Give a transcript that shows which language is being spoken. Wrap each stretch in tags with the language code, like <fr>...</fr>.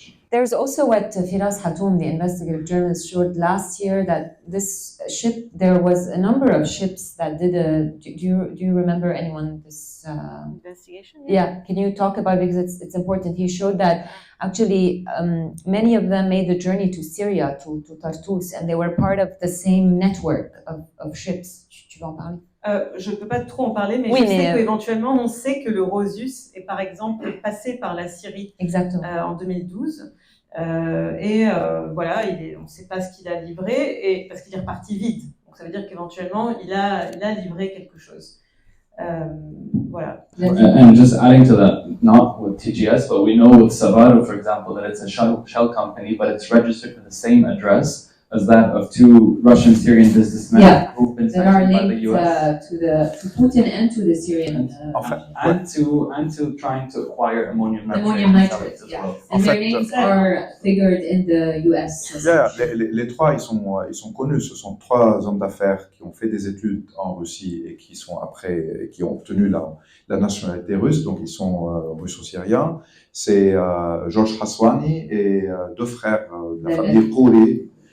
<en>There's also what Firas Hatoum, the investigative journalist, showed last year, that this ship, there was a number of ships that did do you remember anyone this investigation? Yeah, can you talk about it, because it's important. He showed that actually many of them made the journey to Syria, to Tartus, and they were part of the same network of ships.</en> <fr>Tu veux en parler? Je ne peux pas trop en parler, mais je sais qu'éventuellement, on sait que le Rosus est par exemple passé par la Syrie en 2012. Voilà, on ne sait pas ce qu'il a livré, parce qu'il est reparti vide. Donc ça veut dire qu'éventuellement, il a livré quelque chose. Voilà.</fr> <en>And just adding to that, not with TGS, but we know with Savaro, for example, that it's a shell company, but it's registered to the same address as that of two Russian Syrian businessmen who've been sanctioned by the US. To Putin and to the Syrian. And to trying to acquire ammonium nitrate as well. And their names are figured in the US.</en> <fr>Les trois, ils sont connus. Ce sont trois hommes d'affaires qui ont fait des études en Russie et qui ont obtenu la nationalité russe. Donc ils sont russo-syriens. C'est Georges Haswani et deux frères de la famille Khouri.</fr>